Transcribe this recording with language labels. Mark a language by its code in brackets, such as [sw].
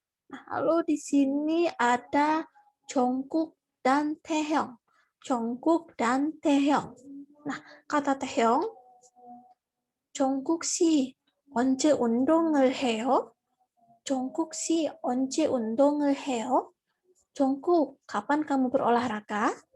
[id] Nah, lalu di sini ada Jongkook dan Taehyung. Jongkook dan Taehyung. Nah, kata [ko] Taehyung, Jongkook 씨 언제 운동을 해요? Jongkook 씨 언제 운동을 해요? [id] Jongkook, kapan kamu berolahraga?